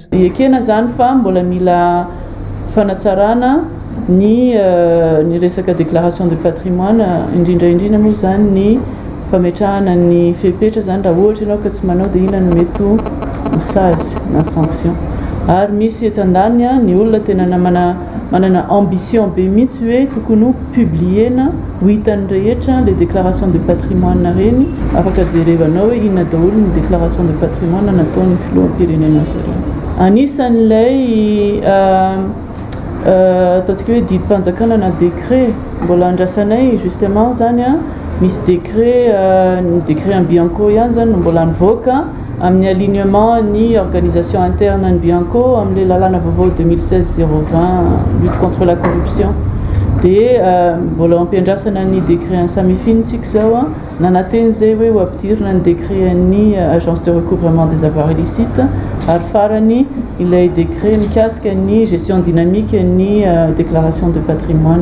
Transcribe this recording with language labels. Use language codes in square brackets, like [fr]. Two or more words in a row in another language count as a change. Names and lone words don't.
[mg] Ekena zany fa mbola mila fanatsarana ny resaka [fr] déclaration de patrimoine [mg] indrindra moa zany ny fametrahana ny fepetra zany raha ohatra ianao ka tsy manao dia ina no mety ho sazy na sanction ary misy eto an-daniny ny olona tena manana ambition be mihitsy hoe tokony ho publiena ho hitan'ny rehetra [fr] les déclarations de patrimoine [mg] reny afaka jerevanao hoe inona daholo ny [fr] déclaration de patrimoine [mg] nataon'ny filoham-pirenena zareo. Anisan'ilay ataontsika hoe didim-panjakana na décret mbola andrasanay justement zany misy décret en Bianco ihany zany mbola nivoaka amin'ny alignement ny [fr] organisation interne [mg] ny Bianco amin'ilay lalàna vaovao 2016-020 [fr] lutte contre la corruption [mg] dia mbola ampiandrasana ny décret ny samifinitsika zao nanateny zay hoe ho ampidirina ny décret ny [fr] agence de recouvrement des avoirs illicites [mg] ary farany ilay décret mikasika ny [fr] gestion dynamique [mg] ny [fr] déclaration de patrimoine.